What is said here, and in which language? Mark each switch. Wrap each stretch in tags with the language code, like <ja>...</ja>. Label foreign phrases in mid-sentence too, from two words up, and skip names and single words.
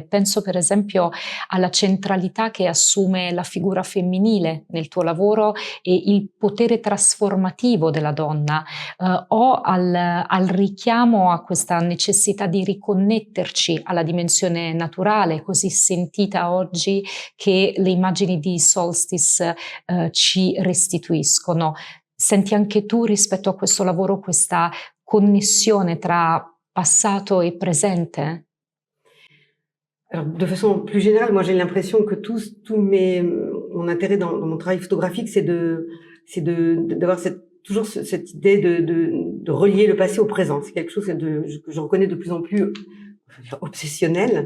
<it>Penso per esempio alla centralità che assume la figura femminile nel tuo lavoro e il potere trasformativo della donna, o al richiamo a questa necessità di riconnetterci alla dimensione naturale, così sentita oggi, che le immagini di Solstice ci restituiscono. Senti anche tu rispetto a questo lavoro questa connessione tra passato</it> <fr>et présente? Alors, de façon plus générale, moi j'ai l'impression que mon intérêt dans mon travail photographique, d'avoir toujours cette idée de relier le passé au présent. C'est quelque chose que je reconnais de plus en plus obsessionnel.</fr>